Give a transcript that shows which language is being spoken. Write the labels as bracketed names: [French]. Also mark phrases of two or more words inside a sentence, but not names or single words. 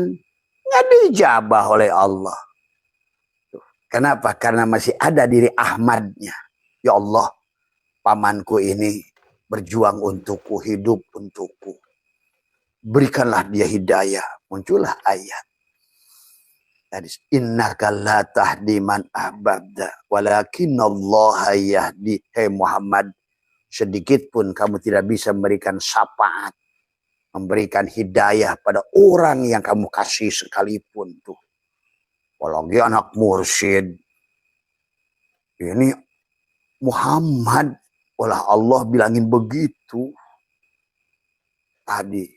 [Indonesian] Nggak dijabah oleh Allah. Kenapa? Karena masih ada diri Ahmadnya. Ya Allah, pamanku ini berjuang untukku, hidup untukku. Berikanlah dia hidayah. Muncullah ayat. [Arabic] إِنَّكَ لَا تَهْدِي مَنْ أَحْبَبْتَ وَلَٰكِنَّ اللَّهَ يَهْدِي. [Indonesian] Hei Muhammad, sedikit pun kamu tidak bisa memberikan syafaat, memberikan hidayah pada orang yang kamu kasih sekalipun tuh. Apalagi anak mursyid. Ini Muhammad, olah Allah bilangin begitu tadi.